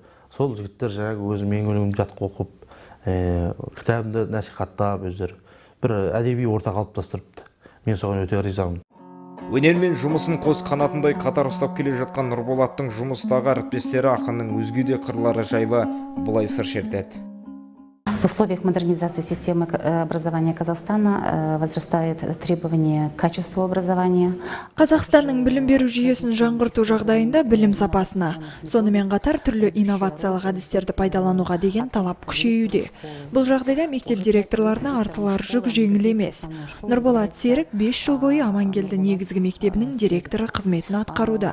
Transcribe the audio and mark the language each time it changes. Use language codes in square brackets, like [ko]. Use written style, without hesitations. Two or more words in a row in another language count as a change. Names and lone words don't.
[kk] Сол жігіттер жаңағы өзі менің өлеңімді жатқа оқып, кітабымды насихаттап, өздері бір әдеби орта қалыптастырыпты. Мен соған өте ризамын. Өнермен жұмысын қос қанатындай қатар ұстап келе жатқан Нұрболаттың жұмыстағы әріптестері ақынның өзге де қырлары жайлы былай сыр шертеді. [ru] В условиях модернизации системы образования Казахстана возрастает требование к качеству образования. [kk] Қазақстанның білім беру жүйесін жаңғырту жағдайында білім сапасына, сонымен қатар түрлі инновациялық әдістерді пайдалануға деген талап күшеюде. Бұл жағдайда мектеп директорларына артылар жүк жеңіл емес. Нұрболат Серік 5 жыл бойы Амангелді негізгі мектебінің директоры қызметін атқаруда.